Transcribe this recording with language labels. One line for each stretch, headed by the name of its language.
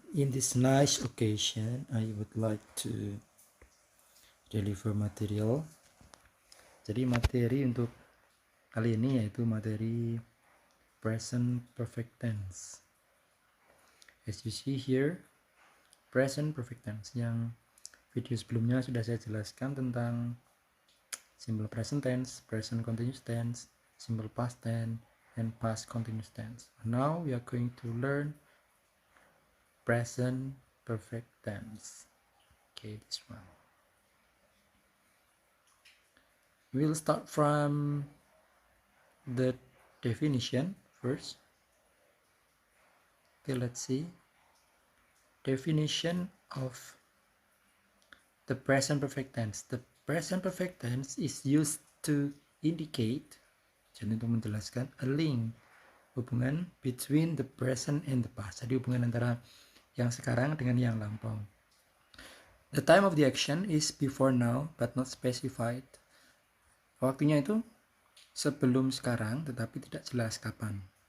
English: this nice occasion, I would like to deliver material.
Indonesian: Jadi materi untuk kali ini yaitu materi present perfect tense.
English: As you see here, present perfect tense.
Indonesian: Yang video sebelumnya sudah saya jelaskan tentang simple present tense, present continuous tense, simple past tense, and past continuous tense.
English: Now we are going to learn present perfect tense. Okay, this one. We'll start from the definition first. Okay, let's see. Definition of the present perfect tense. The present perfect tense is used to indicate,
Indonesian: jadi untuk menjelaskan,
English: a link,
Indonesian: hubungan
English: between the present and the past.
Indonesian: Jadi hubungan antara yang sekarang dengan yang lampau.
English: The time of the action is before now but not specified.
Indonesian: Waktunya itu sebelum sekarang tetapi tidak jelas kapan.